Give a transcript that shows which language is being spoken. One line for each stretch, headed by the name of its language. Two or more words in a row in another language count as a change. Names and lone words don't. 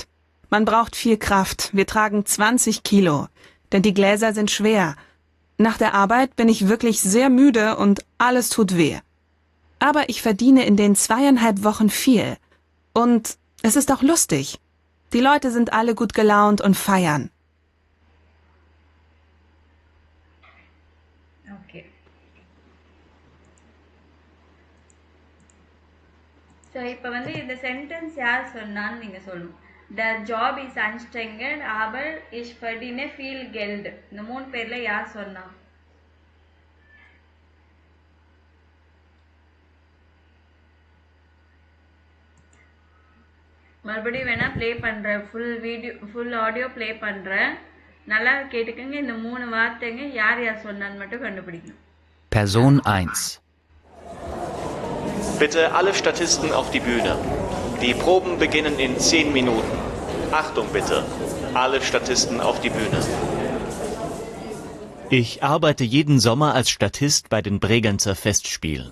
German: Man braucht viel Kraft, wir tragen 20 Kilo, denn die Gläser sind schwer. Nach der Arbeit bin ich wirklich sehr müde und alles tut weh. Aber ich verdiene in den 2,5 Wochen viel. Und es ist auch lustig. Die Leute sind alle gut gelaunt und feiern.
English: Okay.
Tamil: ஸோ இப்போ வந்து இந்த சென்டென்ஸ் யார் சொன்னான்னு நீங்கள் சொல்லணும்.
English: The job is
German: anstrengend aber ich verdiene viel Geld.
Tamil: இந்த 3 பேரில் யார் சொன்னா? மறுபடியும் வேணா ப்ளே பண்ணுறேன், ஃபுல் ஆடியோ ப்ளே பண்ணுறேன். நல்லா கேட்டுக்கங்க. இந்த 3 வார்த்தைங்க யார் யார் சொன்னான்னு மட்டும் கண்டுபிடிக்கணும்.
English: Person 1.
German: Bitte alle Statisten auf die Bühne. Die Proben beginnen in 10 Minuten. Achtung bitte. Alle Statisten auf die Bühne. Ich arbeite jeden Sommer als Statist bei den Bregenzer Festspielen.